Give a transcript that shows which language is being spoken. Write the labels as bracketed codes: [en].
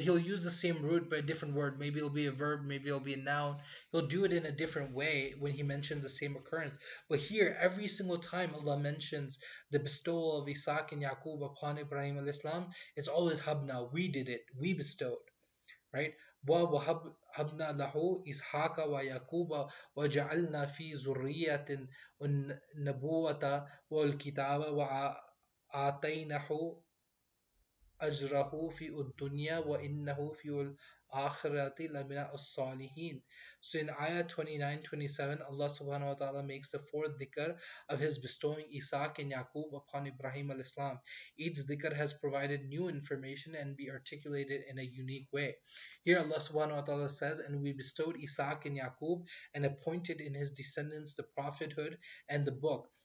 [en] He'll use the same root but a different word. Maybe it'll be a verb, maybe it'll be a noun. He'll do it in a different way when He mentions the same occurrence. But here, every single time Allah mentions the bestowal of Isaac and Yaqub upon Ibrahim al-Islam, it's always habna, we did it, we bestowed, right? [ar] وَوَهَبْنَا لَهُ إِسْحَاقَ وَيَعْقُوبَ وَجَعَلْنَا فِي ذُرِّيَّةِ النُّبُوَّةَ وَالْكِتَابَ وَآتَيْنَاهُ أجره في الدنيا وإنه في الآخرة لمن الصالحين. [en] So in Ayah 29-27, Allah subhanahu wa ta'ala makes the fourth dhikr of His bestowing Isaac and Yaqub upon Ibrahim al-Islam. Each dhikr has provided new information and be articulated in a unique way. Here Allah subhanahu wa ta'ala says, and we bestowed Isaac and Yaqub and appointed in his descendants the prophethood and the book.